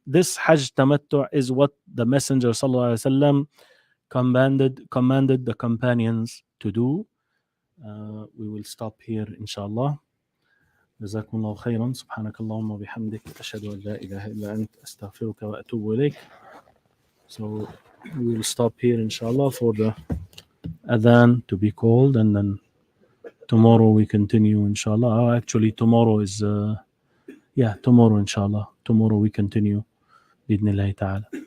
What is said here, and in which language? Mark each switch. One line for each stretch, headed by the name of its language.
English: This hajj tamattu' is what the messenger sallallahu alayhi wa sallam commanded the companions to do. We will stop here inshallah.
Arabic: جزاكم الله خيرا. سبحانك اللهم وبحمدك أشهد أن لا إله إلا أنت أستغفرك وأتوب إليك.
English: So we will stop here inshallah for the adhan to be called, and then tomorrow we continue inshallah. Actually tomorrow is tomorrow inshallah. Tomorrow we continue
Arabic: بإذن الله تعالى.